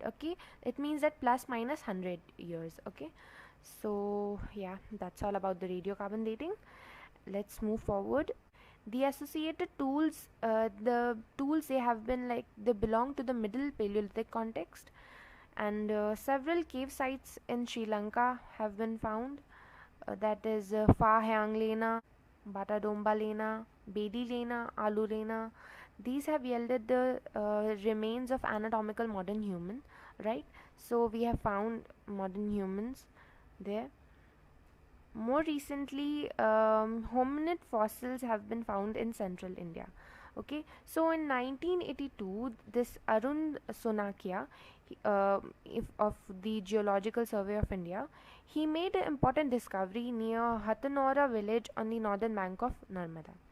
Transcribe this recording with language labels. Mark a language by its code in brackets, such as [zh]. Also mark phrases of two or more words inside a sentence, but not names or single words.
[en] Okay, it means that plus minus 100 years. Okay, so yeah, that's all about the radiocarbon dating. Let's move forward. The associated tools, the tools, they have been they belong to the middle Paleolithic context, and several cave sites in Sri Lanka have been found. That is Fa Hyang Lena, Bata Domba Lena, Bedi Lena, Alu Lena. These have yielded the remains of anatomical modern human, right? So we have found modern humans there. More recently, hominid fossils have been found in central India. Okay, so in 1982, this Arun Sonakia, of the Geological Survey of India, he made an important discovery near Hatanora village on the northern bank of Narmada.